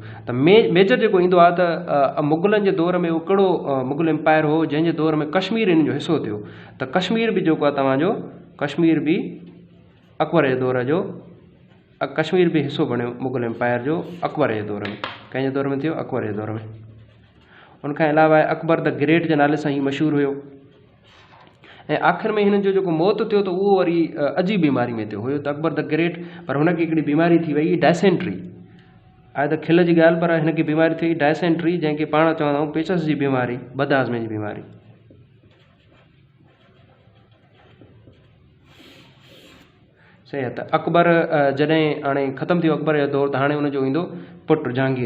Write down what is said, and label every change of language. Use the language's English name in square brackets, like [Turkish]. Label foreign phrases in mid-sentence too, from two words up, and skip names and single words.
[Sindhi] त मेजर जेको ईंदो आहे त मुग़लनि जे दौर में हिकिड़ो मुग़ल एम्पायर हो जंहिंजे दौर में कश्मीर इन जो हिसो थियो। त कश्मीर बि जेको आहे तव्हांजो, कश्मीर बि अकबर जे दौर जो, कश्मीर बि हिसो बणियो मुग़ल एम्पायर जो अकबर जे दौर में। कंहिंजे दौर में थियो? अकबर जे दौर में। उनखां अलावा अकबर द ग्रेट जे नाले सां ई मशहूरु हुयो। ऐं आख़िर में हिन जो जेको मौत थियो त उहो वरी अजीब बीमारी में थियो हुयो, त अकबर द ग्रेट, पर हुनखे हिकिड़ी बीमारी थी वई डायसेंट्री। आहे त खिल जी ॻाल्हि, पर हिनखे बीमारी थी डायसेंट्री, जंहिंखे पाण चवंदा आहियूं पेचस जी बीमारी, बदहाज़मे जी बीमारी। सही आहे। त अकबर जॾहिं हाणे ख़तमु थियो अकबर जो दौर, त हाणे हुनजो ईंदो पुटु जहांगीर।